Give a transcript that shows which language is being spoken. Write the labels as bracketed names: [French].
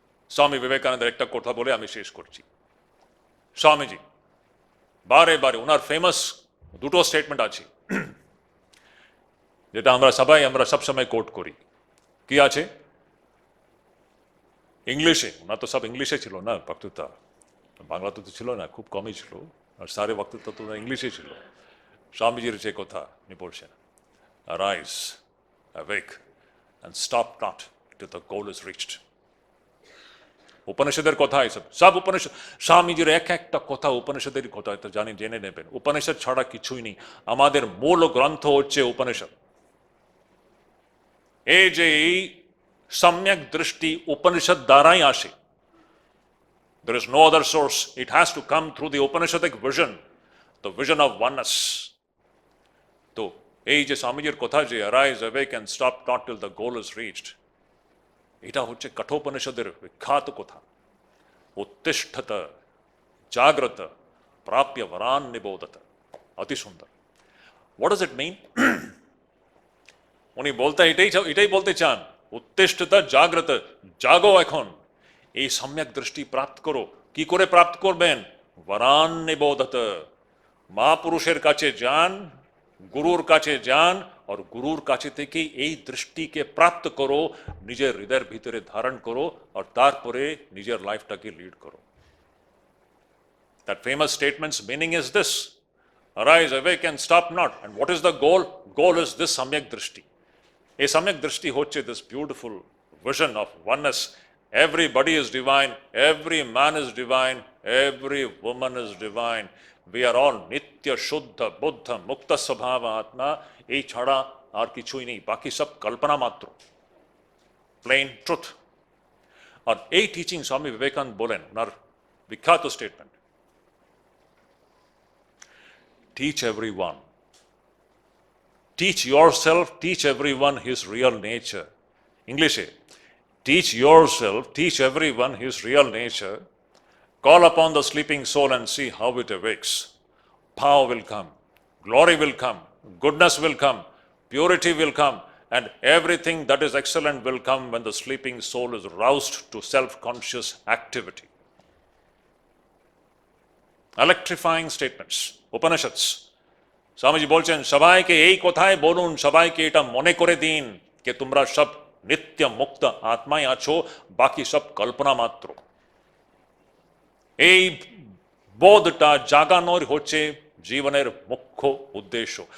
[Bangla] স্বামী বিবেকানন্দের একটা কথা বলে আমি শেষ করছি। স্বামীজি বারে বারে ওনার ফেমাস দুটো স্টেটমেন্ট আছে যেটা আমরা সবসময় কোট করি। কি আছে? ইংলিশে, ওনার তো সব ইংলিশে ছিল না বক্তৃতা, বাংলা তো ছিল না, খুব কমই ছিল, আর সারে বক্তৃতা তো ইংলিশে ছিল। স্বামীজির যে কথা উনি বলছেন, [English] arise, awake and stop not till the goal is reached. [Bangla] উপনিষদের কথা এসব, সব উপনিষদ, স্বামীজির এক একটা কথা উপনিষদের কথা, তো জেনে নেবেন। উপনিষদ ছাড়া কিছুই নেই। আমাদের মূল গ্রন্থ হচ্ছে উপনিষদ। এই যে এই सम्यक दृष्टि उपनिषद द्वारा ही आसे. [English] There is no other source. It has to come through the Upanishadic vision, the vision of oneness. [Bangla] তো এই যে স্বামীজির কথা যে [English] arise, awake and stop not till the goal is reached, [Bangla] এটা হচ্ছে কঠোপনিষদের বিখ্যাত কথা. [Sanskrit] উত্তিষ্ঠত জাগ্রত প্রাপ্য বরান নিবোধত. অতি সুন্দর. [English] What does it mean? [Bangla] উনি বলতে এটাই বলতে চান, উত্তিষ্ঠত জাগ্রত, জাগো এখন, এই সম্যক দৃষ্টি প্রাপ্ত করো. কি করে প্রাপ্ত করবেন? বরান নিবোধত, মহাপুরুষের কাছে যান, গুরুর কাছে যান, আর গুরুর কাছে থেকে এই দৃষ্টিকে প্রাপ্ত করো, নিজের হৃদয়ের ভিতরে ধারণ করো, আর তারপরে নিজের লাইফটাকে লিড করো. [English] That famous statement's meaning is this: arise, awake and stop not. And what is the goal? Goal is this samyak drishti. A samyak drishti hoche this beautiful vision of oneness. Everybody is divine, every man is divine, every woman is divine. We are all [Sanskrit] nitya shuddha buddha mukta svabhava atma. [Bangla] এই ছাড়া আর কিছুই নেই, বাকি সব কল্পনা মাত্র. [English] Plain truth. [Bangla] আর এই teaching Swami Vivekananda বলেন ওনার বিখ্যাত statement, [English] teach everyone, teach yourself, teach everyone his real nature. English, teach yourself, teach everyone his real nature. Call upon the sleeping soul and see how it awakes. Power will come, glory will come, goodness will come, purity will come, and everything that is excellent will come when the sleeping soul is roused to self-conscious activity. Electrifying statements, Upanishads. [Bangla] Swamiji বলছেন সবাইকে এই কথাই বলুন, সবাইকে এটা মনে করে দিন যে তোমরা সব নিত্য মুক্ত আত্মায় আছো, বাকি সব কল্পনা মাত্র. এই বোধটা জাগানোর হচ্ছে জীবনের মুখ্য উদ্দেশ্য.